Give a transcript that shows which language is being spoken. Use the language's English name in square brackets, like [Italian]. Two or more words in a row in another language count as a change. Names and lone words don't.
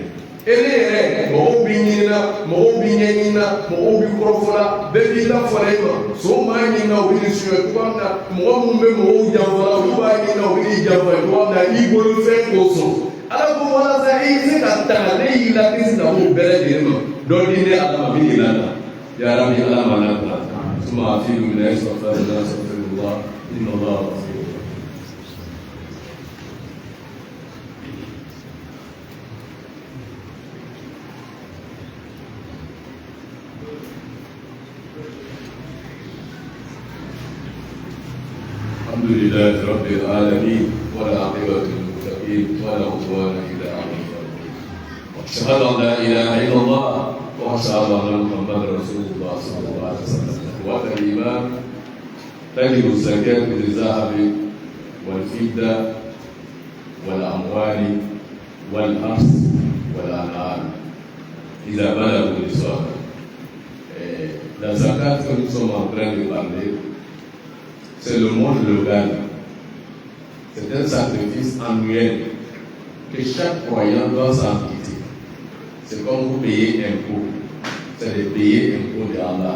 [Bambara] ele yɛrɛ mɔgɔw b'i ɲinina mɔgɔw b'i ɲɛɲinina mɔgɔw b'i kɔrɔfɔla bɛɛ b'i lafɔla i ma sow m'a ɲinina u bɛ nin suɲɛ cogoya min na mɔgɔ minnu bɛ mɔgɔw janfala olu b'a ɲinina u bɛ n'i janfa cogoya min na i bolo fɛn k'o sɔn ala ko walasa i bɛ se ka tanga ne y'i la kisi ka bɔ bɛɛ lajɛlen ma dɔ di ne ala ma min de la ta yarabi ala ma la ta suma a fi lumina sɔfɛrila sɔfɛrila [Arabic] إن الله الحمد لله رب العالمين والعاقبة للمتقين ولا عدوان إلا على الظالمين وأشهد أن لا إله إلا الله وأشهد أن محمدا رسول الله صلى الله عليه وسلم إخوة الإيمان تجب الزكاة بالذهب والفضة والأموال والأرض والأنعام إذا بلغوا نصابا. [French] La zakat que nous sommes en train de parler, c'est le monde local. C'est un sacrifice annuel que chaque croyant doit s'acquitter. C'est comme vous payez impôt. C'est de payer impôt de Allah.